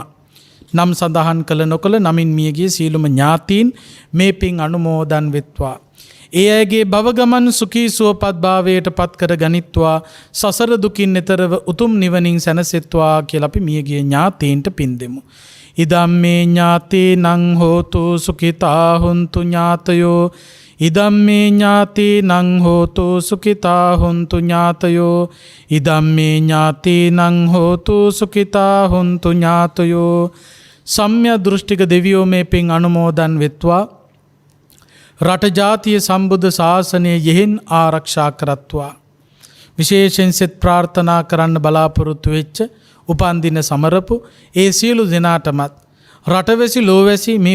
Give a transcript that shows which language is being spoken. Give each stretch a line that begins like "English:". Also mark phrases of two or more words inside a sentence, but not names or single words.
Sinhala: නම් සඳහන් කළ නොකළ නමින් මියගිය සියලුම ඥාතීන් මේ පින් අනුමෝදන් වෙත්වා. ඒ අයගේ භව ගමන් සුඛී සුවපත් භාවයට පත් කර ගනිත්වා. සසර දුකින් එතරව උතුම් නිවනින් සැනසෙත්වා කියලා අපි මියගිය ඥාතීන්ට පින් දෙමු.
Pali: ඉදම්මේ ඥාතීනං හෝතු සුඛිතා හුන්තු ඥාතයෝ. ඉදම්මේ ඥාතීනං හෝතු සුඛිතා හුන්තු ඥාතයෝ. ඉදම්මේ ඥාතීනං හෝතු සුඛිතා හුන්තු ඥාතයෝ.
Sinhala: සම්‍යක් දෘෂ්ටික දෙවියෝ මේ පින් අනුමෝදන් වෙත්වා. රට ජාතිය සම්බුද්ධ ශාසනය යෙහෙන් ආරක්ෂා කරත්වා. විශේෂයෙන් සෙත් ප්‍රාර්ථනා කරන්න බලාපොරොත්තු වෙච්ච උපන්දින සමරපු ඒ සියලු දෙනාටමත් රටවැසි ලෝවැසි මේ